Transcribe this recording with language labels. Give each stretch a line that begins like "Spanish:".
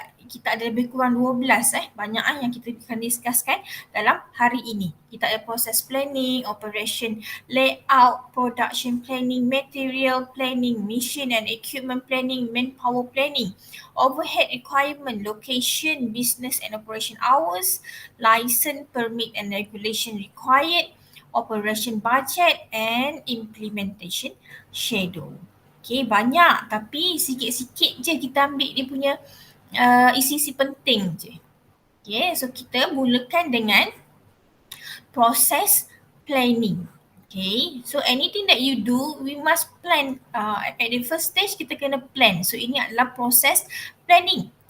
Malay: Kita ada lebih kurang 12 banyak yang kita akan discusskan dalam hari ini. Kita ada
English: process planning, operation layout, production planning, material planning, machine and equipment planning, manpower planning, overhead requirement, location, business and operation hours, license, permit and regulation required, operation budget and implementation schedule.
Malay: Okay, banyak tapi sikit-sikit je kita ambil dia punya isi-isi penting je. Okay, so kita mulakan dengan process planning.
English: Okay, so anything that you do, we must plan. At the first stage,
Malay: kita kena
English: plan.
Malay: So ini adalah process planning.